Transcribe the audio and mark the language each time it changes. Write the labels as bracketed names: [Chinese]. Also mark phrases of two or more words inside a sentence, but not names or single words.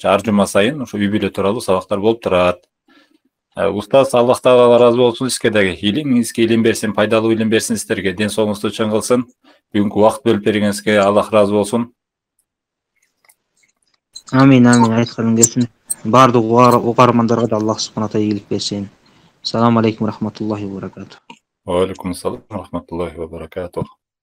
[Kyrgyz] Ар жума сайын ошо үй бүлө тууралуу сабактар болуп турат. Устаз, Аллах Таала ыраазы болсун сизге дагы. Илимиңизге илим берсин, пайдалуу илим берсин сиздерге. Ден соолугуңузду чың кылсын. Бүгүнкү убакыт бөлүп бергениңизге Аллах ыраазы болсун. Амин, амин. Айтканың келсин. Бардык угармандарга да [Arabic] الله سبحانه تعالى [Kyrgyz] ийгилик берсин. [Arabic] السلام عليكم رحمة الله وبركاته. وعليكم السلام رحمة الله وبركاته.